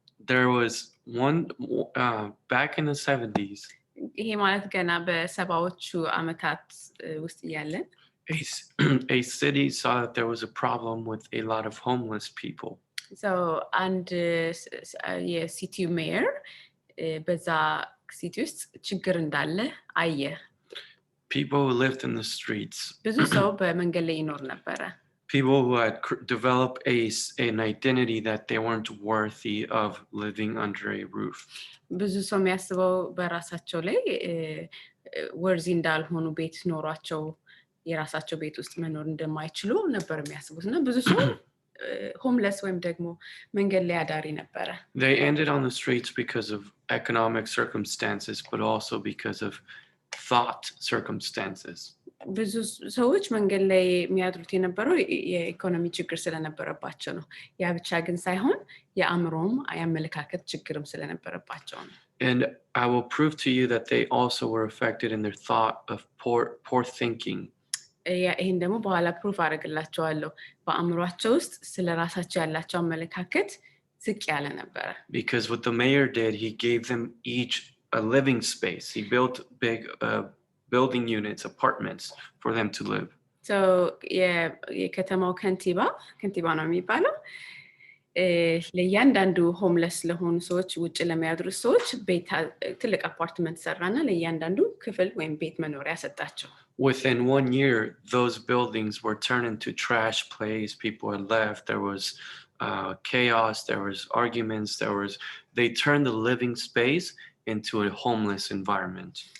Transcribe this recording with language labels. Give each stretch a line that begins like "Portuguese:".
English: There was one back in the 70s.
Amharic: ይሄ ማለት ገና በሰባዎቹ ዓመታት ውስጥ እያለን
English: a city saw that there was a problem with a lot of homeless people.
Amharic: So and የሲቲው ሜየር በዛ ሲቲ ውስጥ ችግር እንዳለ አየ።
English: People who lived in the streets.
Amharic: ብዙ ሰው በመንገድ ላይ ይኖር ነበረ።
English: People who had developed an identity that they weren't worthy of living under a roof.
Amharic: ብዙ ሰው የሚያስበው በራሳቸው ላይ ወርዚ እንዳልሆኑ ቤት ኖሯቸው የራሳቸው ቤት ውስጥ መኖር እንደማይችሉ ነበር የሚያስቡት እና ብዙ ሰው homeless ወይም ደግሞ መንገድ ላይ አዳሪ ነበረ።
English: They ended on the streets because of economic circumstances, but also because of thought circumstances.
Amharic: ብዙ ሰዎች መንገድ ላይ የሚያድሩት የነበረው የኢኮኖሚ ችግር ስለነበረባቸው ነው። ያ ብቻ ግን ሳይሆን የአእምሮም የአመለካከት ችግርም ስለነበረባቸው ነው።
English: And I will prove to you that they also were affected in their thought of poor thinking.
Amharic: ይሄን ደግሞ በኋላ ፕሩፍ አደርግላቸዋለሁ። በአእምሯቸው ውስጥ ስለራሳቸው ያላቸው አመለካከት ዝቅ ያለ ነበረ።
English: Because what the mayor did, he gave them each a living space. He built big building units, apartments for them to live.
Amharic: So የከተማው ከንቲባ ነው የሚባለው ለእያንዳንዱ ሆምለስ ለሆኑ ሰዎች ውጭ ለሚያድሩ ሰዎች ቤት ትልቅ አፓርትመንት ሰራና ለእያንዳንዱ ክፍል ወይም ቤት መኖሪያ ሰጣቸው።
English: Within 1 year, those buildings were turned into trash place. People had left. There was chaos. There was arguments. They turned the living space into a homeless environment.